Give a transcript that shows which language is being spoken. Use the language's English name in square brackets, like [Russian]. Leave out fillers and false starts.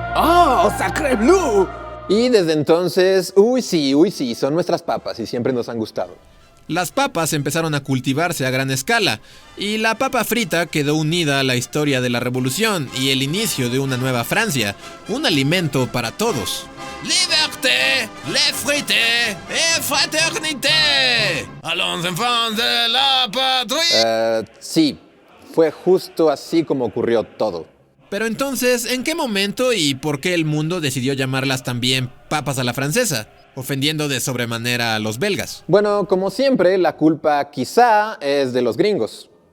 [French] ¡Oh, sacré bleu! [Spanish] Y desde entonces, uy sí, son nuestras papas y siempre nos han gustado. Las papas empezaron a cultivarse a gran escala y la papa frita quedó unida a la historia de la Revolución y el inicio de una nueva Francia, un alimento para todos. [French] Liberté, les frites et fraternité. Allons enfants de la patrie. [Spanish] Sí, fue justo así como ocurrió todo. Pero entonces, ¿en qué momento y por qué el mundo decidió llamarlas también papas a la francesa, ofendiendo de sobremanera a los belgas? Bueno, como siempre, la culpa quizá es de los gringos.